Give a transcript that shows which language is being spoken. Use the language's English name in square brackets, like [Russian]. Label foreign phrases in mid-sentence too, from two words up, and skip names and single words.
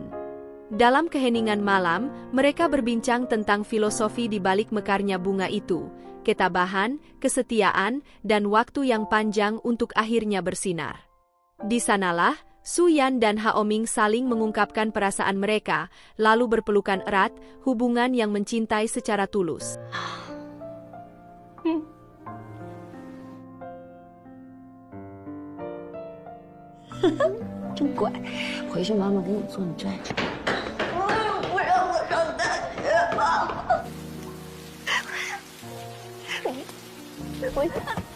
[Indonesian] Dalam keheningan malam, mereka berbincang tentang filosofi di balik mekarnya bunga itu, ketabahan, kesetiaan, dan waktu yang panjang untuk akhirnya bersinar. Di sanalah, Su Yan dan Haoming saling mengungkapkan perasaan mereka, lalu berpelukan erat, hubungan yang mencintai secara tulus. [Chinese] 真乖，回去妈妈给你做你最爱吃的。不让我上大学吗？我想。